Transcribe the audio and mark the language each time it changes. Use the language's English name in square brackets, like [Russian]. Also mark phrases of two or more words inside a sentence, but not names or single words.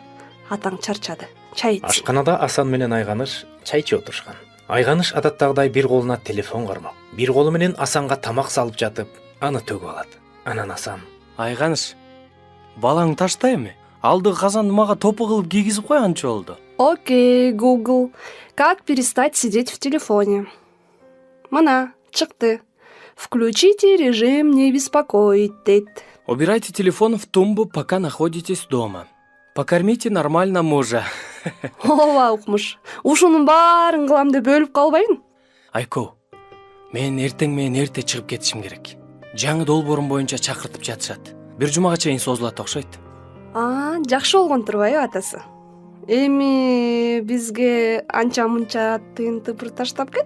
[Kyrgyz] Атаң чарчады. Чай ич. Ашканада Асан менен Айганыш чай ичип отурушкан. Айганыш адаттагыдай бир колуна телефон кармап, бир колу менен Асанга тамак салып жатып, аны төгүп алат. Анан Асан: Айганыш, балаң ташта эми? Алдыгы казанды мага топу кылып кийгизип койганчы болду. [English] Окей, Google. [Russian] Как перестать сидеть в телефоне? [Kyrgyz] Мына, чыкты. [Russian] Включите режим не беспокоить, дейт. Убирайте телефон в тумбу, пока находитесь дома. Покормите нормально мужа. [Kyrgyz] Ооба укмуш. Ушунун баарын кылам деп өлүп калбайын. Айко, мен эртең менен эрте чыгып кетишим керек. Жаңы долбоорум боюнча чакыртып жатышат. Бир жумага чейин созулат окшойт. Жакшы болгон турбайбы атасы? Эми бизге анча-мунча тыйын-тыпыр таштап кет.